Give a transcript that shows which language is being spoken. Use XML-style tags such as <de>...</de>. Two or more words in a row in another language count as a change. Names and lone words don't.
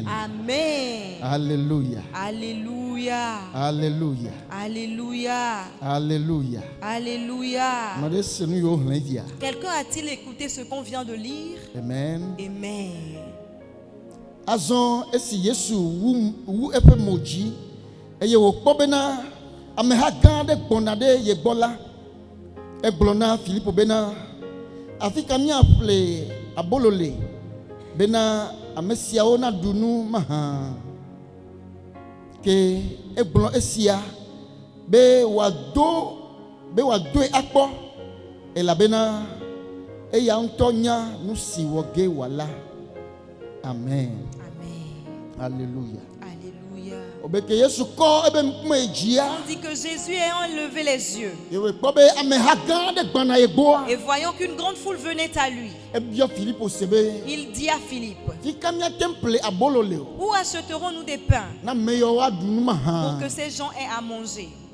<fr>Amen. Alléluia. Alléluia. Alléluia. Alléluia. Alléluia. Alléluia. Quelqu'un a-t-il écouté ce qu'on vient de lire? Amen. Amen.</fr> <ee>Azon esi Yesu wu epe moji eye wo kpobena ameha gã aɖe gbɔna ɖe ye gbɔ la egblɔ na Filipo bena afi ka míaƒle abolo le bena ame siawo naɖu nu mahã ke egblɔ esia be wòadoe akpɔ elabena eya ŋutɔ nya nu si wɔ ge wòala.</ee> <fr>Amen. Alléluia. Alléluia. On dit que Jésus ayant levé les yeux et voyant qu'une grande foule venait à lui, il dit à Philippe, où achèterons-nous des pains pour que ces gens aient à manger?</fr>